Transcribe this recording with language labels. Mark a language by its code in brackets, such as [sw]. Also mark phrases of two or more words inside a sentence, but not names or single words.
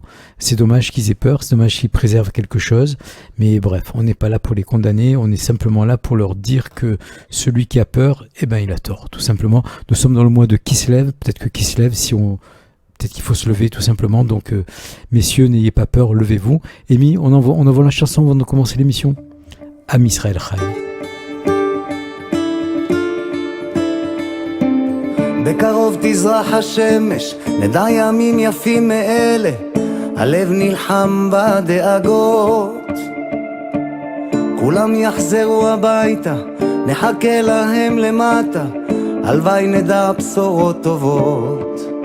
[fr] C'est dommage qu'ils aient peur, c'est dommage qu'ils préservent quelque chose. Mais bref, on n'est pas là pour les condamner, on est simplement là pour leur dire que celui qui a peur, il a tort, tout simplement. Nous sommes dans le mois de Kislev, peut-être que Kislev, peut-être qu'il faut se lever tout simplement. Donc, messieurs, n'ayez pas peur, levez-vous. Amy, on envoie la chanson avant de commencer l'émission. [he] עם ישראל חי. בקרוב תזרח השמש, נדע ימים יפים מאלה, הלב נלחם בדאגות. כולם יחזרו הביתה, נחכה להם למטה, הלוואי נדע בשורות טובות.